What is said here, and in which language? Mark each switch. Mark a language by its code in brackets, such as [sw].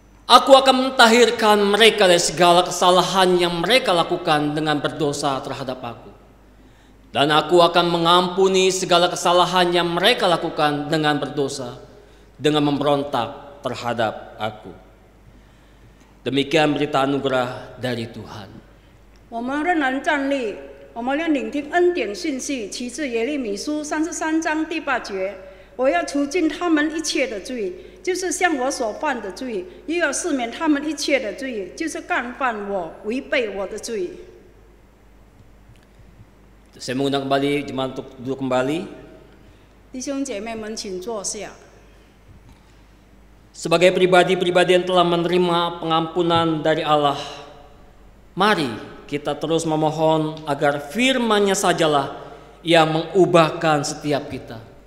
[id] Aku akan mentahirkan mereka dari segala kesalahan yang mereka lakukan dengan berdosa terhadap aku. Dan aku akan mengampuni segala kesalahan yang mereka lakukan dengan berdosa, dengan memberontak terhadap aku. Demikian berita anugerah dari Tuhan. [zh] 我们仍然站立，我我们要聆听恩典讯息，取自耶利米书33章第8节。我要除尽他们一切的罪，就是向我所犯的罪；又要赦免他们一切的罪，就是干犯我、违背我的罪。 [id] Saya mengundang kembali jemaat untuk duduk kembali. [zh] 弟兄姐妹们，请坐下。 [id] Sebagai pribadi-pribadi yang telah menerima pengampunan dari Allah, mari kita terus memohon agar firman-Nya sajalah yang mengubahkan setiap kita.